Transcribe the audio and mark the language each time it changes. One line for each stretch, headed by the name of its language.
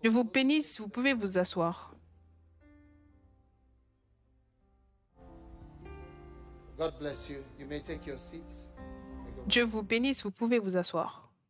French: Je vous bénisse, vous pouvez vous asseoir.
English: God bless you. You may take your seats. May God
French: Dieu vous bénisse, vous pouvez vous asseoir.